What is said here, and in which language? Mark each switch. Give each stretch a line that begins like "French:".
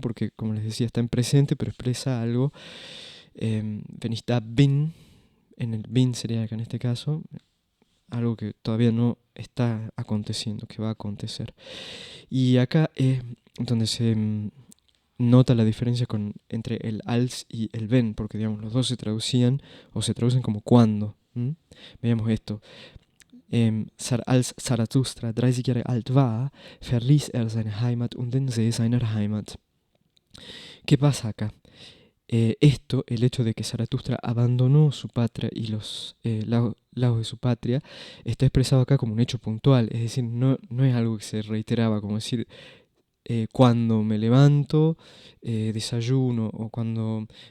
Spanish: Porque, como les decía, está en presente, pero expresa algo. Está bin, en el bin sería acá en este caso, algo que todavía no está aconteciendo, que va a acontecer. Y acá es donde se nota la diferencia entre el als y el ben, porque digamos los dos se traducían o se traducen como cuando. Veamos esto.
German: Als Zarathustra 30 Jahre alt war, verließ seine Heimat und den See seiner Heimat.
Spanish: ¿Qué pasa acá? El hecho de que Zaratustra abandonó su patria y los lagos de su patria, está expresado acá como un hecho puntual, es decir, no es algo que se reiteraba, como decir, cuando me levanto, desayuno, o cuando